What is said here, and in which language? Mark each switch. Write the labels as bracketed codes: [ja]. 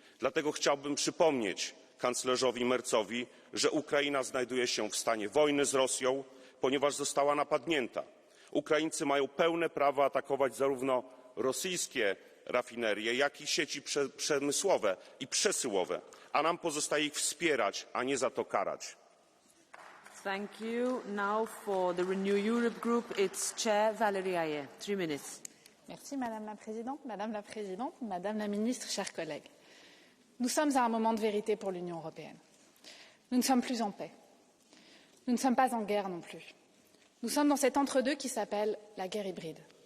[pl] Dlatego chciałbym przypomnieć kanclerzowi Merzowi, że Ukraina znajduje się w stanie wojny z Rosją, ponieważ została napadnięta. Ukraińcy mają pełne prawo atakować zarówno rosyjskie rafinerie, jak i sieci przemysłowe i przesyłowe, a nam pozostaje ich wspierać, a nie za to karać. [en] Thank you. Now for the Renew Europe Group, it's Chair Valérie Hayer. 3 minutes. [fr] Merci Madame la Présidente, Madame la Ministre, chers collègues. Nous sommes à un moment de vérité pour l'Union européenne. Nous ne sommes plus en paix. Nous ne sommes pas en guerre non plus. Nous sommes dans cet entre-deux qui s'appelle la guerre hybride.